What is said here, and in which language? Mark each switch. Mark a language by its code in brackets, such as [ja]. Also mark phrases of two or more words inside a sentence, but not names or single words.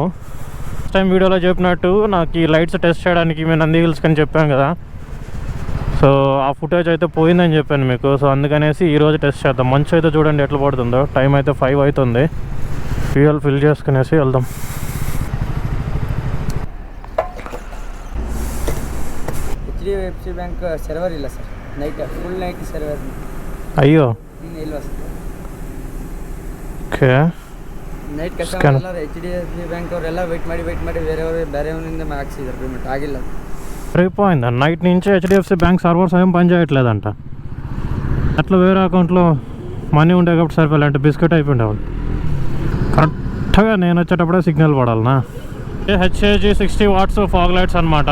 [en] first time [te] వీడియోలో చెప్పినట్టు నాకు ఈ [en] lights test [te] చేయడానికి మేము నంది హిల్స్కి అని చెప్పాను కదా, సో ఆ ఫుటేజ్ అయితే పోయిందని చెప్పాను మీకు. సో అందుకనేసి ఈరోజు టెస్ట్ చేద్దాం. మంచు అయితే చూడండి ఎట్లా పడుతుందో. టైం అయితే 5 అవుతుంది. [en] fuel fill [te] చేసుకునేసి వెళ్దాం. [kn] HDFC ಬ್ಯಾಂಕ್ ಸರ್ವರ್ ಇಲ್ಲ ಸರ್, [en] night full night server. [kn] ಅಯ್ಯೋ ಇಲ್ವಾ ಸರ್? ಓಕೆ, [en] night customer [kn] ಎಲ್ಲ HDFC ಬ್ಯಾಂಕ್ ಅವರೆಲ್ಲ ವೆಯ್ಟ್ ಮಾಡಿ ಬೇರೆಯವರಿಂದ ಹಾಕ್ಸಿದ್ದಾರೆ, ಪೇಮೆಂಟ್ ಆಗಿಲ್ಲ. [te] అయిపోయిందా? నైట్ నుంచి HDFC బ్యాంక్ సర్వర్స్ ఏం పని చేయట్లేదంట. అట్లా వేరే అకౌంట్లో మనీ ఉండే కాబట్టి సరిపోలే, అంటే బిస్కెట్ అయిపోయిండేవాళ్ళు. కరెక్ట్గా నేను వచ్చేటప్పుడే సిగ్నల్ పడాలనా. [en] HAG 60 watts fog lights అనమాట.